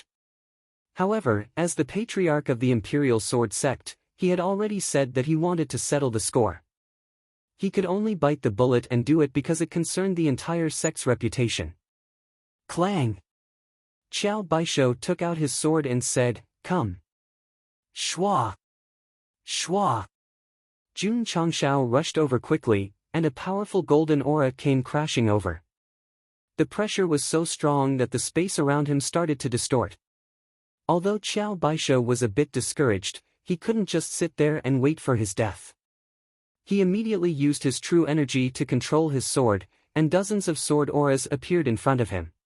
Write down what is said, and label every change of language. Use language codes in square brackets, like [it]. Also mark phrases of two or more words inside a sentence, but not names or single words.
[en] However, as the patriarch of the Imperial Sword Sect, he had already said that he wanted to settle the score. He could only bite the bullet and do it because it concerned the entire sect's reputation. Clang! Xiao Baisho took out his sword and said, "Come." Shua! Shua! Jun Changshao rushed over quickly, and a powerful golden aura came crashing over. The pressure was so strong that the space around him started to distort. Although Xiao Baisho was a bit discouraged, he couldn't just sit there and wait for his death. He immediately used his true energy to control his sword, and dozens of sword auras appeared in front of him.